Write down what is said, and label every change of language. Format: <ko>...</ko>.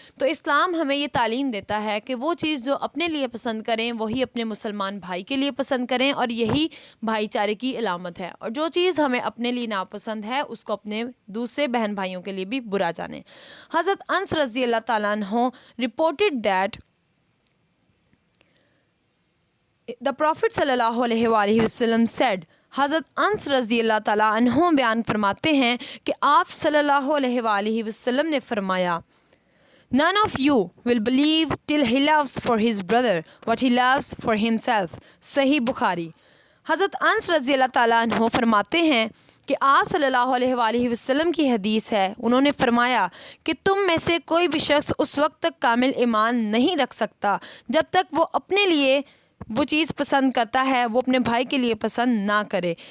<ur>تو اسلام ہمیں یہ تعلیم دیتا ہے کہ وہ چیز جو اپنے لیے پسند کریں وہی اپنے مسلمان بھائی کے لیے پسند کریں، اور یہی بھائی چارے کی علامت ہے، اور جو چیز ہمیں اپنے لیے ناپسند ہے اس کو اپنے دوسرے بہن بھائیوں کے لیے بھی برا جانیں۔ حضرت انس رضی اللہ تعالیٰ عنہ</ur> <en>reported that The Prophet sallallahu alaihi wasallam said,</en> <ur>حضرت انس رضی اللہ تعالیٰ عنہ بیان فرماتے ہیں کہ آپ صلی اللہ علیہ وسلم نے فرمایا</ur> <en>None of you will believe till he loves for his brother what he loves for himself.</en> <ur>صحیح بخاری. حضرت انس رضی اللہ تعالیٰ عنہ فرماتے ہیں کہ آپ صلی اللہ علیہ وسلم کی حدیث ہے، انہوں نے فرمایا کہ تم میں سے کوئی بھی شخص اس وقت تک کامل ایمان نہیں رکھ سکتا جب تک وہ اپنے لیے وہ چیز پسند کرتا ہے وہ اپنے بھائی کے لیے پسند نہ کرے.</ur>